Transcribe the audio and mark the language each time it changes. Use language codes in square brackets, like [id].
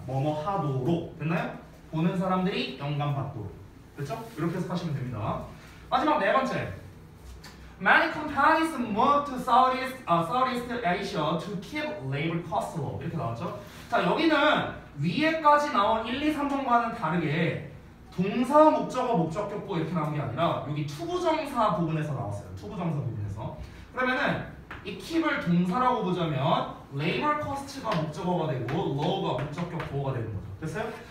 [ko] 뭐뭐 하도록. 됐나요? 보는 사람들이 영감 받도록. 됐죠? 이렇게 해석하시면 됩니다. 마지막 네 번째. [en] Many companies move to Southeast Asia to keep labor costs low. [ko] 이렇게 나왔죠? 자, 여기는 위에까지 나온 1, 2, 3번과는 다르게 동사, 목적어, 목적격 보어 이렇게 나온 게 아니라 여기 투부정사 부분에서 나왔어요. 투부정사 부분에서. 그러면은 이 keep을 동사라고 보자면 labor cost가 목적어가 되고 low가 목적격 보어가 되는 거죠. 됐어요?